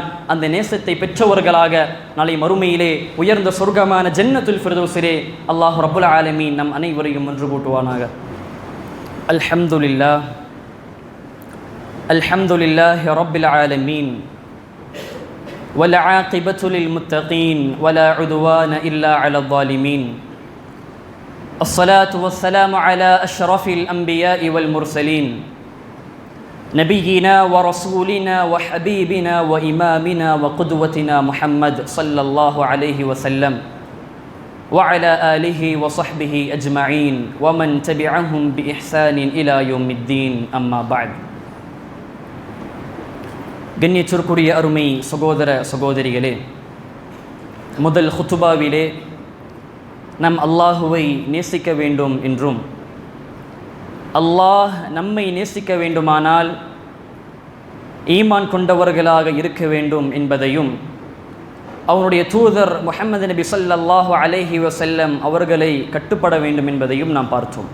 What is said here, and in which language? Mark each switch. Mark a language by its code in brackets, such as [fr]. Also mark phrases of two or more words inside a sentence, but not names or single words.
[ta] அந்த நேசத்தை பெற்றவர்களாக நாளை மறுமையிலே உயர்ந்த சொர்க்கமான ஜன்னத்துல் ஃபிர்தௌஸிலே அல்லாஹ் [ar] رب العالمين [ta] நம் அனைவரையும் ஒன்று கூட்டுவானாக. [ar] الحمد لله الحمد لله رب العالمين والعاقبة للمتقين ولا عدوان إلا على الظالمين. الصلاة والسلام على أشرف الأنبياء والمرسلين نبينا ورسولنا وحبيبنا وإمامنا وقدوتنا محمد صلى الله عليه وسلم وعلى آله وصحبه أجمعين ومن تبعهم بإحسان إلى يوم الدين أما بعد. [ta] கண்ணியத்திற்குரிய அருமை சகோதர சகோதரிகளே, முதல் ஹுத்துபாவிலே நம் அல்லாஹுவை நேசிக்க வேண்டும் என்றும் அல்லாஹ் நம்மை நேசிக்க வேண்டுமானால் ஈமான் கொண்டவர்களாக இருக்க வேண்டும் என்பதையும் அவனுடைய தூதர் முஹம்மது நபி [ar] صلى الله عليه وسلم [ta] அவர்களை கட்டுப்பட வேண்டும் என்பதையும் நாம் பார்த்தோம்.